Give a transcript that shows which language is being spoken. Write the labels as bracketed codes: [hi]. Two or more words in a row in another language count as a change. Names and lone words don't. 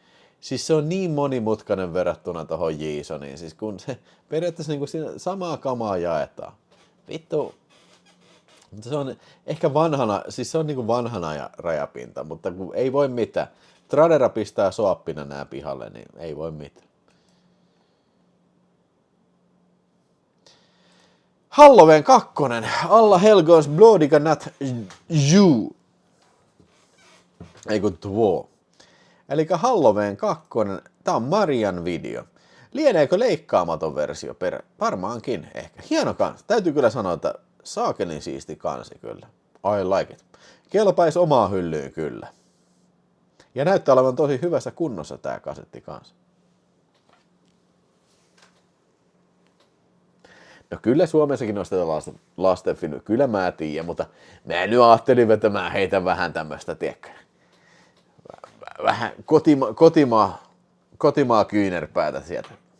[fi] Siis se on niin monimutkainen verrattuna tohon JSONiin. Siis kun se periaatteessa niinku siinä samaa kamaa jaetaan. Vittu. Mutta se on ehkä vanhana, siis se on niinku vanhana ja rajapinta, mutta kun ei voi mitään. Tradera pistää soappina nää pihalle, niin ei voi mitään. Halloween 2. [sv] Alla helgons blodiga natt ju. [fi] Ei kun tuo. Elikkä Halloween 2. Tää on Marian video. Lieneekö leikkaamaton versio Varmaankin ehkä. Hieno kansi. Täytyy kyllä sanoa, että saakelin siisti kansi kyllä. [en] I like it. [fi] Kelpais omaa hyllyyn kyllä. Ja näyttää olevan tosi hyvässä kunnossa tää kasetti kanssa. No kyllä Suomessakin ostetaan lastenfilmi, kyllä mä tiedän, mutta mä nyt ajattelin, että mä heitän vähän tämmöstä, tiedätkö, vähän kotimaa kyynärpäätä sieltä.